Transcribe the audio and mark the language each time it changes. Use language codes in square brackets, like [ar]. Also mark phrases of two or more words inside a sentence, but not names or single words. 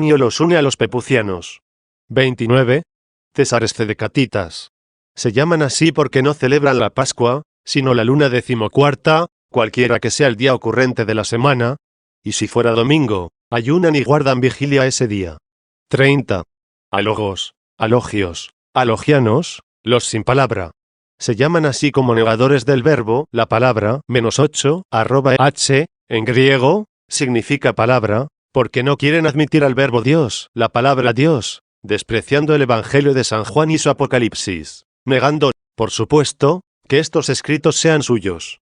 [es] Epifanio los une a los pepucianos. 29. Césares Cedecatitas. Se llaman así porque no celebran la Pascua, sino la luna 14ª, cualquiera que sea el día ocurrente de la semana, y si fuera domingo, ayunan y guardan vigilia ese día. 30. Alogos, alogios, alogianos, los sin palabra. Se llaman así como negadores del verbo, la palabra, -8, h, en griego, significa palabra, porque no quieren admitir al verbo Dios, la palabra Dios, despreciando el Evangelio de San Juan y su Apocalipsis, negando, por supuesto, que estos escritos sean suyos.